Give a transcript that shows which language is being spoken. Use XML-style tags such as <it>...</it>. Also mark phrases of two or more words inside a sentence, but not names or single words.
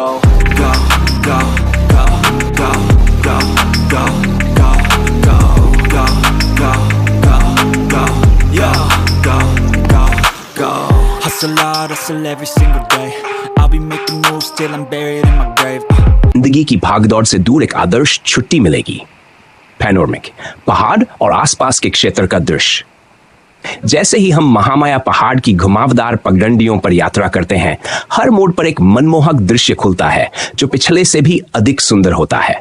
<en>Go, go, go, go, go, go, go, go, go, go, go, go, yo, go, go, go. Hustle hard, hustle every single day. I'll be making moves till I'm buried in my grave.</en> <hi>जिंदगी की भागदौड़ से दूर एक आदर्श छुट्टी मिलेगी। पैनोरमिक, पहाड़ और आसपास के क्षेत्र का दृश्य। जैसे ही हम महामाया पहाड़ की घुमावदार पगडंडियों पर यात्रा करते हैं, हर मोड़ पर एक मनमोहक दृश्य खुलता है जो पिछले से भी अधिक सुंदर होता है।</hi>